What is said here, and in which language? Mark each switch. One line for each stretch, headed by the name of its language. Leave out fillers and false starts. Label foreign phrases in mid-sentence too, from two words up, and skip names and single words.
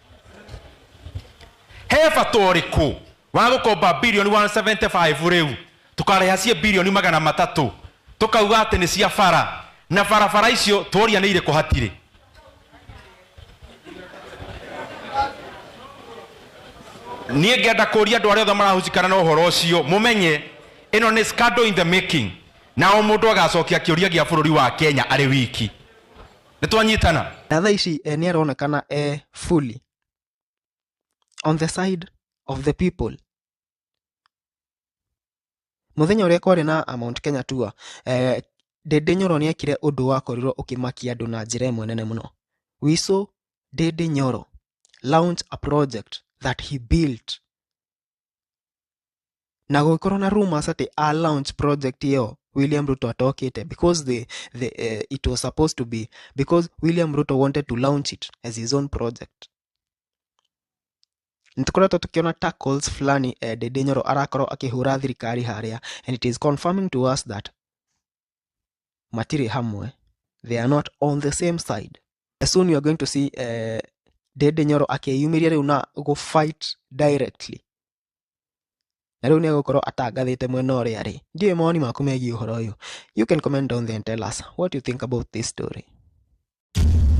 Kikuyu: He bata ũrĩkũ wa gũkomba billion 175 rĩu tũkarĩha ciĩ billion 300, tũkauga atĩ nĩ cia bara, na barabara icio tũria nĩ irĩkũ hatirĩ? Niĩ ngenda kũria andũ arĩa othe marahucikana na ũhoro ũcio mũmenye ĩno nĩ
English: scandal in the making,
Kikuyu: na o mũndũ agacokia kĩũria gĩa bururi wa Kenya arĩ wiki. Nĩ twanyitana? Na thaa ici nĩ aronekana
English: fully on the side of the people.
Kikuyu: Muthenya ũrĩa kwarĩ na Mount Kenya tour, Ndĩndĩ Nyoro nĩ ekire ũndũ wakorirwo ũkĩmakia andũ na njĩra ĩmwe nene mũno.
English: We saw Ndĩndĩ Nyoro launch a project that he built.
Kikuyu: Na gũkorwo na rumors atĩ a
English: launch project
Kikuyu: hiyo William Ruto atokĩte,
English: because it was supposed to be because William Ruto wanted to launch it as his own project.
Kikuyu: nitukoretwo tukiona tackles fulani Ndindi Nyoro arakorwo akihura thirikari haria,
English: and it is confirming to us that
Kikuyu: matiri hamwe,
English: they are not on the same side. Soon you are going to see Ndindi Nyoro
Kikuyu: akiyumiria riu na
English: go fight directly,
Kikuyu: na riu ni agukorwo atangathite mwena uria ri. Ndiye mawoni maku megie uhoro uyu.
English: You can comment down there and tell us what you think about this story.